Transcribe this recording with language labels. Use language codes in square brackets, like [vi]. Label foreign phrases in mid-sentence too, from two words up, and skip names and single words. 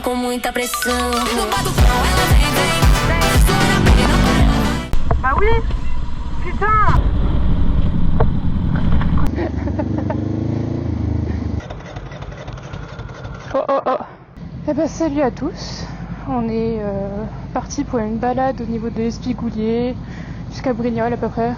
[pt] muita pressão. No bate-pão ela vem, vem. Segura bem, não para. [fr] Bah oui. Putain. Oh oh oh. Eh ben salut à tous. On est parti pour une balade au niveau de l'Espigoulier jusqu'à Brignoles à peu près.